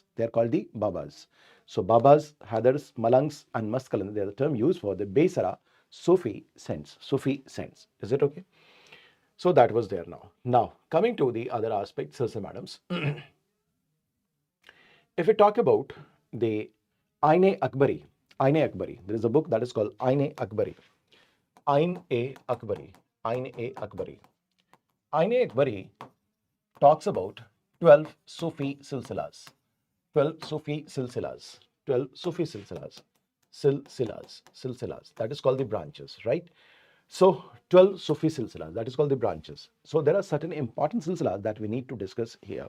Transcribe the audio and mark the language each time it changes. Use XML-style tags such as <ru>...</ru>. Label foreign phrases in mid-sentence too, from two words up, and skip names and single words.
<en>They are called the Babas. So Babas, Hadars, Malangs, and Maskalan, they are the term used for the Besara Sufi saints. Sufi saints. Is it okay? So that was there now. Now, coming to the other aspects, sirs and madams. If we talk about the Ain-e-Akbari, there is a book that is called Ain-e-Akbari. Ain-e-Akbari. Ain-e-Akbari. Ain-e-Akbari talks about 12 Sufi silsilas. 12 Sufi silsilas. 12 Sufi silsilas. Silsilas. That is called the branches, right? So 12 Sufi silsilas, that is called the branches. So there are certain important silsilas that we need to discuss here.</en>